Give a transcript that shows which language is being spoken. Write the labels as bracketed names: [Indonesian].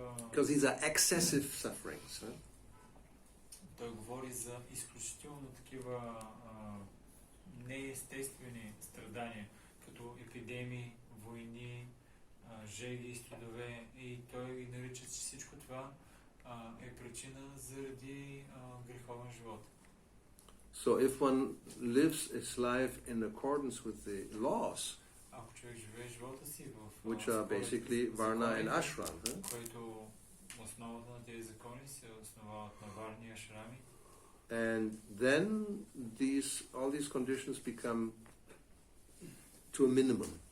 [English] Because these are excessive sufferings. Huh? [Bulgarian] Той говори за изключително такива неестествени страдания, като епидемии, войни, жеги, студове, и той ги нарича, че всичко това е причина заради греховен живот. [English] So if one lives his life in accordance with the laws, [Bulgarian] ако човек живее живота си в [English] which are basically varna and ashram, [Bulgarian] който основата на тези закони се основават на варни и ашрами, [English] and then all these conditions become to a minimum.